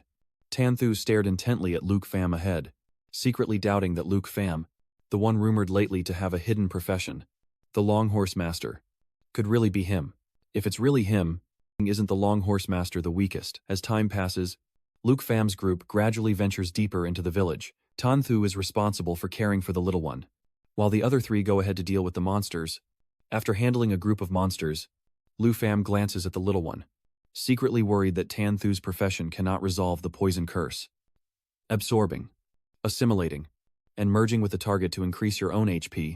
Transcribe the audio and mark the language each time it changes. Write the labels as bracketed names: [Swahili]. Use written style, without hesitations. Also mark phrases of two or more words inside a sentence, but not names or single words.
[English] Tan Thu stared intently at Luke Pham ahead, secretly doubting that Luke Pham, the one rumored lately to have a hidden profession, the Long Horse Master, could really be him. If it's really him, isn't the Long Horse Master the weakest? As time passes, Luke Pham's group gradually ventures deeper into the village. Tan Thu is responsible for caring for the little one, while the other three go ahead to deal with the monsters. After handling a group of monsters, Lu Pham glances at the little one, secretly worried that Tan Thu's profession cannot resolve the poison curse. Absorbing, assimilating, and merging with the target to increase your own HP.